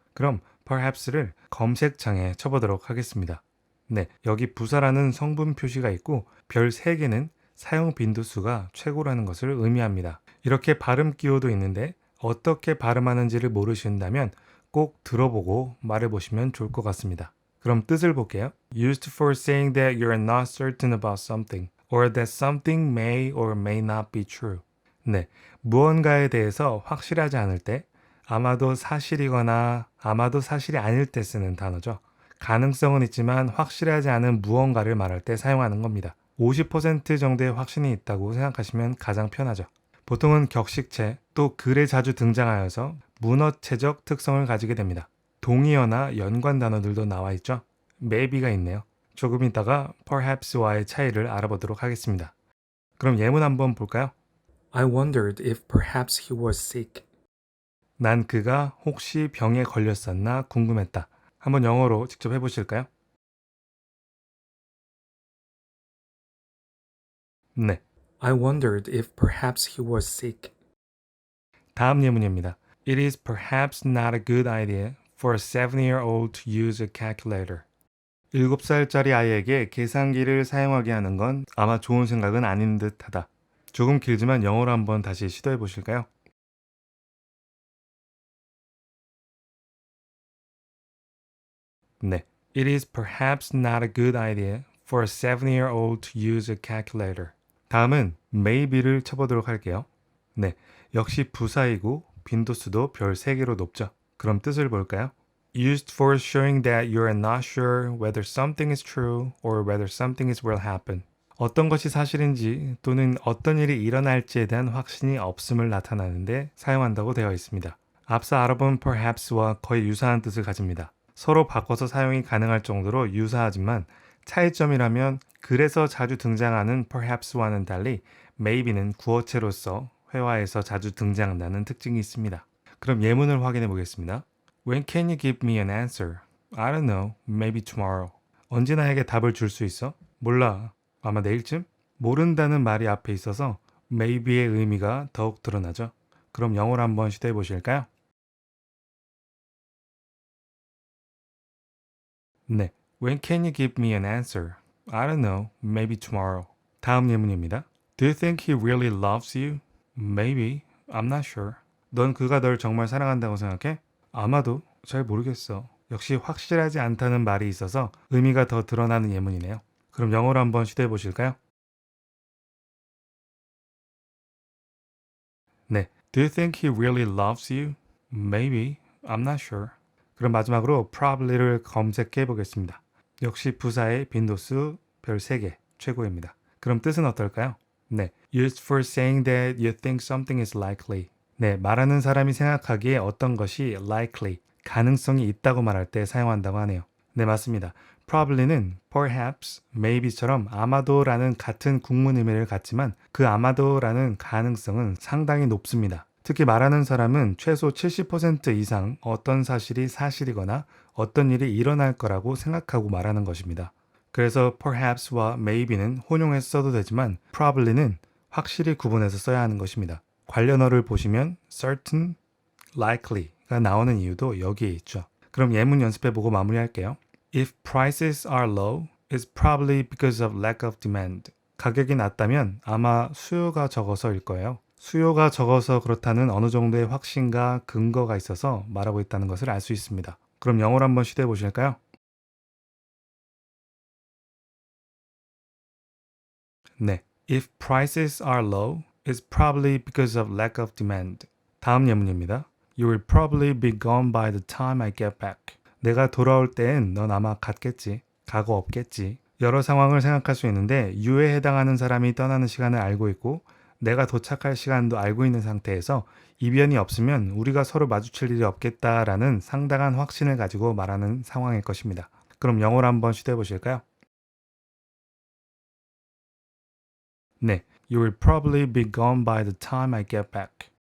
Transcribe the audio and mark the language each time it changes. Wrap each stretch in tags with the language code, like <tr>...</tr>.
<ko>그럼 perhaps를 검색창에 쳐보도록 하겠습니다. 네, 여기 부사라는 성분 표시가 있고 별 3개는 사용 빈도수가 최고라는 것을 의미합니다. 이렇게 발음 기호도 있는데 어떻게 발음하는지를 모르신다면 꼭 들어보고 말해보시면 좋을 것 같습니다. 그럼 뜻을 볼게요.</ko> <en>Used for saying that you're not certain about something or that something may or may not be true.</en> <ko>네, 무언가에 대해서 확실하지 않을 때 아마도 사실이거나 아마도 사실이 아닐 때 쓰는 단어죠. 가능성은 있지만 확실하지 않은 무언가를 말할 때 사용하는 겁니다. 50% 정도의 확신이 있다고 생각하시면 가장 편하죠. 보통은 격식체 또 글에 자주 등장하여서 문어체적 특성을 가지게 됩니다. 동의어나 연관 단어들도 나와 있죠. maybe가 있네요. 조금 있다가 perhaps와의 차이를 알아보도록 하겠습니다. 그럼 예문 한번 볼까요?</ko> <en>I wondered if perhaps he was sick.</en> <ko>난 그가 혹시 병에 걸렸었나 궁금했다. 한번 영어로 직접 해보실까요? 네,</ko> <en>I wondered if perhaps he was sick.</en> <ko>다음 예문입니다.</ko> <en>It is perhaps not a good idea for a 7-year-old to use a calculator.</en> <ko>7살짜리 아이에게 계산기를 사용하게 하는 건 아마 좋은 생각은 아닌 듯하다. 조금 길지만 영어로 한번 다시 시도해 보실까요? 네.</ko> <en>It is perhaps not a good idea for a 7-year-old to use a calculator.</en> <ko>다음은 maybe를 쳐보도록 할게요. 네. 역시 부사이고 빈도수도 별 3개로 높죠. 그럼 뜻을 볼까요?</ko> <en>Used for showing that you are not sure whether something is true or whether something is will happen.</en> <ko>어떤 것이 사실인지 또는 어떤 일이 일어날지에 대한 확신이 없음을 나타내는데 사용한다고 되어 있습니다. 앞서 알아본 perhaps와 거의 유사한 뜻을 가집니다. 서로 바꿔서 사용이 가능할 정도로 유사하지만 차이점이라면 글에서 자주 등장하는 perhaps와는 달리 maybe는 구어체로서 회화에서 자주 등장한다는 특징이 있습니다. 그럼 예문을 확인해 보겠습니다.</ko> <en>When can you give me an answer? I don't know. Maybe tomorrow.</en> <ko>언제 나에게 답을 줄 수 있어? 몰라. 아마 내일쯤? 모른다는 말이 앞에 있어서 maybe의 의미가 더욱 드러나죠. 그럼 영어로 한번 시도해 보실까요? 네.</ko> <en>When can you give me an answer? I don't know. Maybe tomorrow.</en> <ko>다음 예문입니다.</ko> <en>Do you think he really loves you? Maybe. I'm not sure.</en> <ko>넌 그가 널 정말 사랑한다고 생각해? 아마도 잘 모르겠어. 역시 확실하지 않다는 말이 있어서 의미가 더 드러나는 예문이네요. 그럼 영어로 한번 시도해 보실까요? 네.</ko> <en>Do you think he really loves you? Maybe. I'm not sure.</en> <ko>그럼 마지막으로 probably를 검색해 보겠습니다. 역시 부사의 빈도수 별 3개 최고입니다. 그럼 뜻은 어떨까요? 네.</ko> <en>Used for saying that you think something is likely.</en> <ko>네, 말하는 사람이 생각하기에 어떤 것이 likely, 가능성이 있다고 말할 때 사용한다고 하네요. 네, 맞습니다. probably는 perhaps, maybe처럼 아마도라는 같은 국문 의미를 갖지만 그 아마도라는 가능성은 상당히 높습니다. 특히 말하는 사람은 최소 70% 이상 어떤 사실이 사실이거나 어떤 일이 일어날 거라고 생각하고 말하는 것입니다. 그래서 perhaps와 maybe는 혼용해서 써도 되지만 probably는 확실히 구분해서 써야 하는 것입니다. 관련어를 보시면 certain, likely가 나오는 이유도 여기에 있죠. 그럼 예문 연습해보고 마무리할게요.</ko> <en>If prices are low, it's probably because of lack of demand.</en> <ko>가격이 낮다면 아마 수요가 적어서일 거예요. 수요가 적어서 그렇다는 어느 정도의 확신과 근거가 있어서 말하고 있다는 것을 알 수 있습니다. 그럼 영어로 한번 시도해 보실까요? 네.</ko> <en>If prices are low, it's probably because of lack of demand.</en> <ko>다음 예문입니다.</ko> <en>You will probably be gone by the time I get back.</en> <ko>내가 돌아올 땐 넌 아마 갔겠지. 가고 없겠지. 여러 상황을 생각할 수 있는데 you에 해당하는 사람이 떠나는 시간을 알고 있고 내가 도착할 시간도 알고 있는 상태에서 이변이 없으면 우리가 서로 마주칠 일이 없겠다라는 상당한 확신을 가지고 말하는 상황일 것입니다. 그럼 영어로 한번 시도해 보실까요?</ko> <en>네, you will probably be gone by the time I get back.</en>